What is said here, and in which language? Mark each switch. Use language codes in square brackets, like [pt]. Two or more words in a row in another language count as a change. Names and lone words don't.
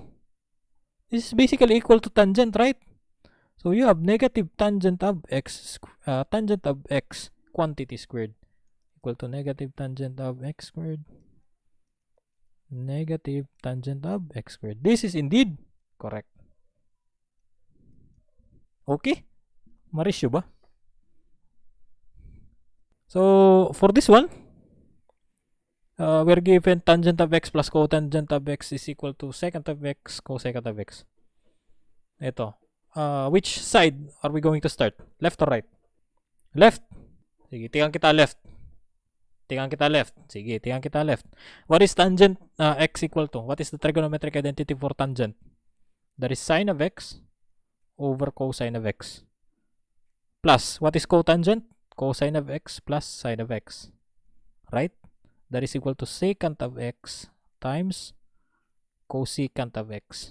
[en] This is basically equal to tangent, right? So you have negative tangent of x quantity squared equal to negative tangent of x squared. Negative tangent of x squared. This is indeed correct. Okay? Marisyo ba? So, for this one, we're given tangent of x plus cotangent of x is equal to secant of x cosecant of x. Ito. Which side are we going to start? Left or right? Left. [tl] Sige, tingnan kita left. Sige, tingnan kita left. [en] What is tangent x equal to? What is the trigonometric identity for tangent? That is sine of x over cosine of x. Plus, what is cotangent? Cosine of x plus sine of x. Right? That is equal to secant of x times cosecant of x.